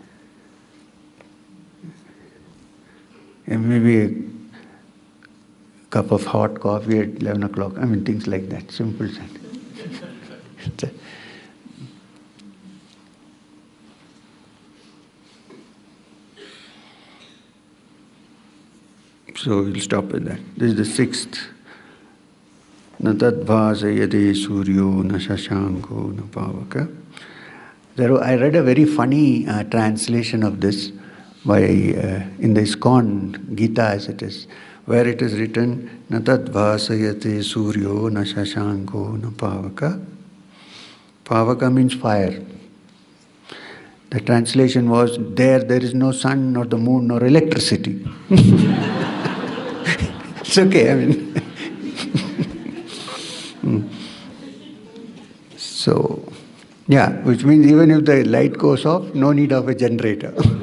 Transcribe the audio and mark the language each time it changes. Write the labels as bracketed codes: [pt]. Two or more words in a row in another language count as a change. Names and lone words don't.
[en] And maybe a cup of hot coffee at 11 o'clock, things like that, simple sentence. So we'll stop with that. This is the sixth. [sa] न तद् भासयते सूर्यो न शशाङ्को न पावक. [en] I read a very funny translation of this in the ISKCON Gita as it is, where it is written, [sa] न तद् भासयते सूर्यो न शशाङ्को न पावक. [en] Pavaka means fire. The translation was, there is no sun, nor the moon, nor electricity. It's okay, So, which means even if the light goes off, no need of a generator.